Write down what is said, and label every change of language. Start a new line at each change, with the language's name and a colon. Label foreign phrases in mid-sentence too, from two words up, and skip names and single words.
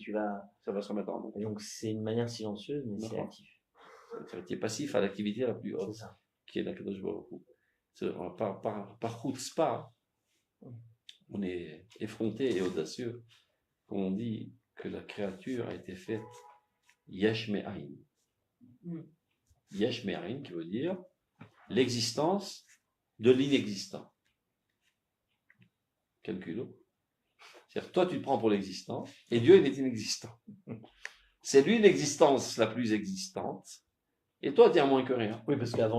French: ça va se remettre en mouvement. Donc c'est une manière silencieuse, mais c'est actif. Tu es passif à l'activité la plus haute, qui est la Kadosh Baruch Hu. Par chutzpah, on est effronté et audacieux quand on dit que la créature a été faite
Hebrew: יש מאין. יש מאין
French: qui veut dire l'existence de l'inexistant. Calculo. C'est-à-dire, toi, tu te prends pour l'existant, et Dieu, il est inexistant. C'est lui l'existence la plus existante, et toi, tu es à moins que rien.